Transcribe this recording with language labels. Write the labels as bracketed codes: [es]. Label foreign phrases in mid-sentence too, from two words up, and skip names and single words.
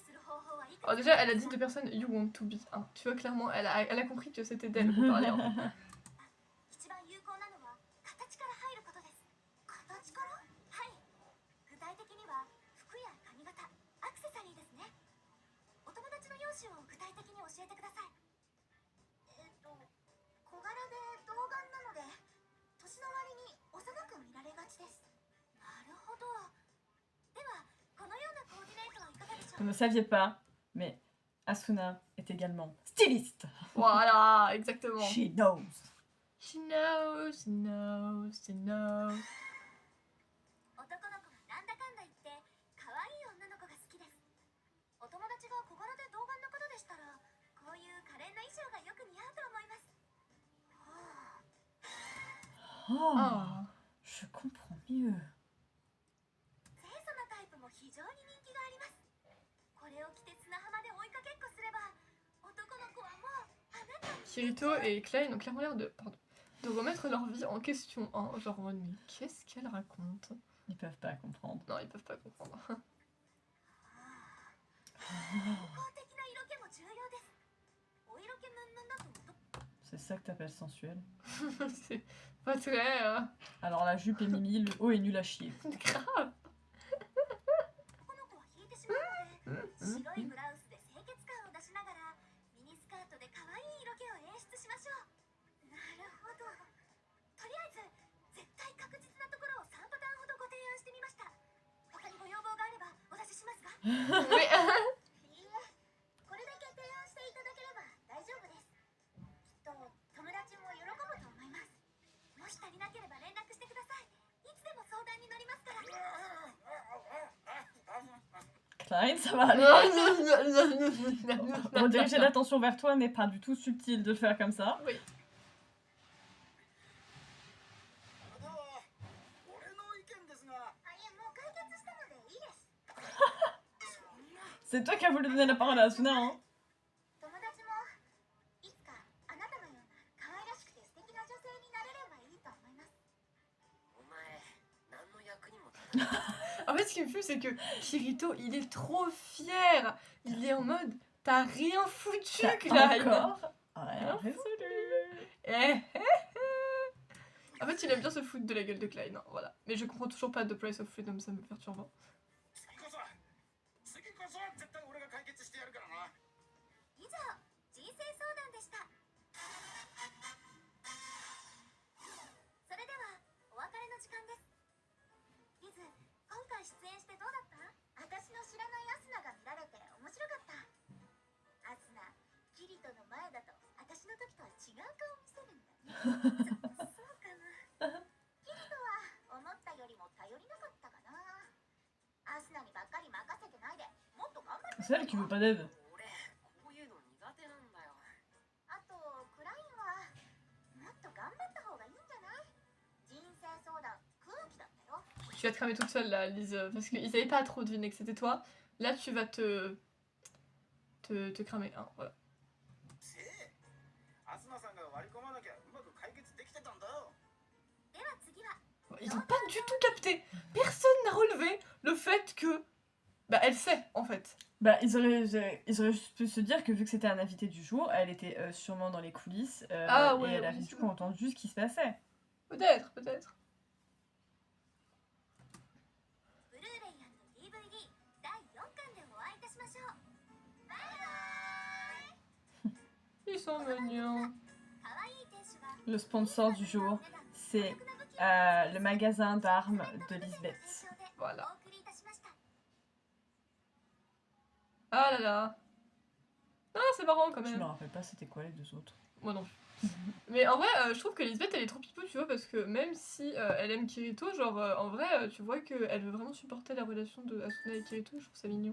[ja] 方法はいくつ [fr] Alors déjà, elle a dit de personnes [en] you want to be. [fr] Hein. Tu vois, clairement, elle a compris que c'était d'elle qu'on parlait. Hein. [ja] 一番有効なのは形から入ることです。形から？はい。具体的には服や髪型、アクセサリーですね。お友達の容姿を具体的に教えてください。小柄で童顔なので年の割に幼く見られがちです。なるほど。ではこのようなコーディネートはいかがでしょ [fr] Vous [ja] う [fr] ne saviez pas, mais Asuna est également styliste. Voilà, exactement. [en] She knows. She knows, she knows, she knows. [ja] 男の子はなんだかんだ言って可愛い女の子が好きです。お友達が小柄で童顔の方でしたらこういう可憐な衣装がよく似合うと思います。はあ、 [fr] Oh, Ah. je comprends mieux. [ja] 清楚なタイプも非常に人気があります。これを着て砂浜で追いかけっこすれば男の子はもうあなたに [fr] Kirito et Klein ont clairement l'air de remettre leur vie en question. Hein. Genre, mais qu'est-ce qu'elle raconte? Ils peuvent pas comprendre. Non, ils peuvent pas comprendre. [ja] 健康的な色気も重要です。お色気ムンムンだと男 [fr] C'est ça que t'appelles sensuel. C'est pas très Alors la jupe est mimi, le haut est nul à chier. grave. [ja] の子は引いてしまうので白いブラウスで清潔感を出しながらミニスカートで可愛い色気を演出しましょう。なるほど。とりあえず絶対確実なところを3パターンほどご提案してみました。他にご要望があればお出ししますか？ [fr] Oui. [ja] いいえ、これだけ提案していただければ大丈夫です。きっと友達も喜ぶと思います。もし足りなければ連絡してください。いつでも相談に乗りますから。 [fr] Klein, ça va aller. Rediriger l'attention vers toi n'est pas du tout subtil de le faire comme ça. Oui. [ja] それでは俺の意見ですが、あ、いえ、もう解決したのでいいです。 [fr] C'est toi qui as voulu donner la parole à Asuna, hein. [ja] 友達もいつかあなたのような可愛らしくて素敵な女性になれればいいと思います。お前何の役にも立たない [fr] En fait, ce qui me fume, c'est que Kirito, il est trop fier. Il est en mode, t'as rien foutu, T'as Klein. encore rien résolu. Eh, En fait, il aime bien se foutre de la gueule de Klein. Hein, voilà. Mais je comprends toujours pas The Price of Freedom, ça me perturbe. Hein. [ja] 次こそ絶対俺が解決してやるからな。以上、人生相談でした。それではお別れの時間です。リズ、今回出演してどうだった？私の知らないアスナが見られて面白かった。アスナ、キリトの前だと私の時とは違う顔見せるんだね。そうかな。キリトは思ったよりも頼りなかったかな。アスナにばっかり任せてないで、もっと頑張って。 [fr] C'est elle qui veut pas d'aide. [ja] 俺こういうの苦手なんだよ。あと、クラインはもっと頑張った方がいいんじゃない？人生相談、空気だったよ。 [fr] Tu vas te cramer toute seule là, Lise, parce qu'ils avaient pas trop deviné que c'était toi. Là, tu vas te cramer. Hein, voilà. [ja] せえ、アスナさんが割り込まなきゃうまく解決できてたんだよ。では次は、 [fr] Ils ont pas du tout capté. Personne n'a relevé le fait que... Bah, elle sait, en fait. Bah, ils auraient juste pu se dire que vu que c'était un invité du jour, elle était sûrement dans les coulisses Ah et ouais, elle oui, avait du c'est coup entendu ce qui se passait. Peut-être, peut-être. [ja] ブルーレイ&DVD 第4巻でお会いいたしましょう。バイバーイ。 [fr] Ils sont mignons. [ja] 可愛い店主が [fr] Le sponsor du jour, c'est le magasin d'armes de Lisbeth. Voilà. [ja] お送りいたしました。 [fr] Ah là là. Ah, c'est marrant quand Je me même. rappelle pas c'était quoi les deux autres. Moi non plus. Mais en vrai, je trouve que Lisbeth, elle est trop pipou, tu vois, parce que même si elle aime Kirito, genre, en vrai, tu vois qu'elle veut vraiment supporter la relation de Asuna et Kirito, je trouve ça mignon.